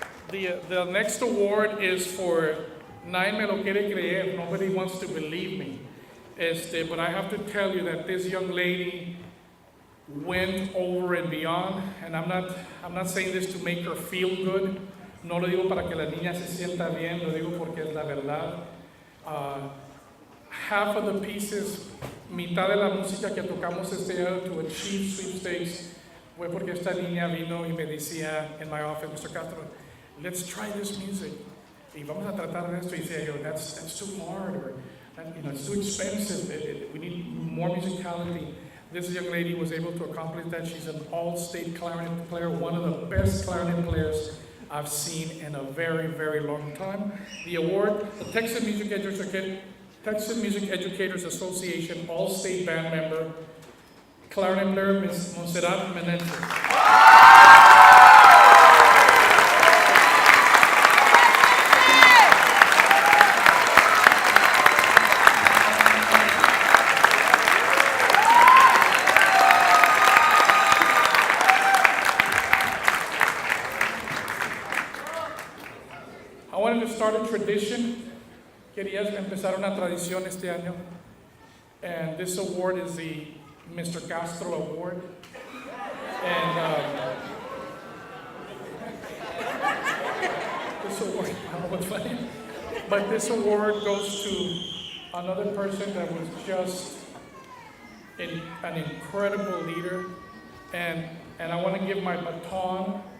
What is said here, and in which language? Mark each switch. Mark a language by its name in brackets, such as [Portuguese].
[English] The next award is for [Spanish] Nadie me lo quiere creer. [English] Nobody wants to believe me. But I have to tell you that this young lady went over and beyond, and I'm not saying this to make her feel good. [Spanish] No lo digo para que la niña se sienta bien, lo digo porque es la verdad. [English] Half of the pieces, [Spanish] mitad de la música que tocamos este año [English] to achieve sweepstakes [Spanish] fue porque esta niña vino y me decía [English] in my office, [Spanish] Mr. [English] Castro, let's try this music. [Spanish] Y vamos a tratar de esto. Y decía yo, [English] that's too hard, or it's too expensive. We need more musicality. This young lady was able to accomplish that. She's an all-state clarinet player, one of the best clarinet players I've seen in a very, very long time. The award, the Texas Music Educators Association All-State Band member, clarinet player, Ms. Montserrat Menendez. Start a tradition. [Spanish] Quería empezar una tradición este año, [English] and this award is the Mr. Castro Award. And this award, I don't know what's funny, but this award goes to another person that was just an incredible leader, and I want to give my baton.